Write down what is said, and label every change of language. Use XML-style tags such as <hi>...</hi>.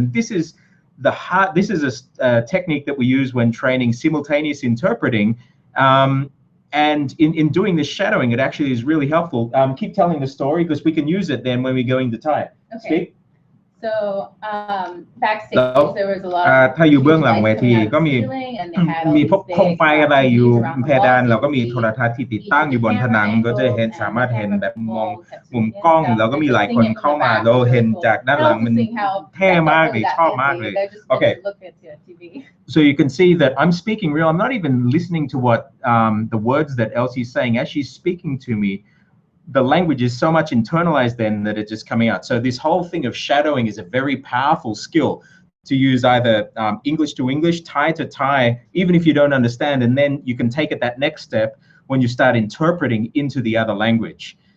<en>And this is a technique that we use when training simultaneous interpreting. And in doing this shadowing, it actually is really helpful. Keep telling the story because we can use it then when we go into Thai. Okay. Speak. So backstage there was a lot of</en> <th>ถ้าอยู่เบื้องหลังเวทีก็มีพวกโคมไฟอะไรอยู่เพดานเราก็มีโทรทัศน์ที่ติดตั้งอยู่บนผนังก็จะเห็นสามารถเห็นแบบมองมุมกล้องแล้วก็มีหลายคนเข้ามาเราเห็นจากด้านหลังมันเท่มากเลยชอบมากเลย</th> <en>Okay, so you can see that I'm speaking real. I'm not even listening to what the words that Elsie's saying as she's speaking to me. The language is so much internalized then that it's just coming out. So this whole thing of shadowing is a very powerful skill to use either English to English, Thai to Thai, even if you don't understand, and then you can take it that next step when you start interpreting into the other language.</en>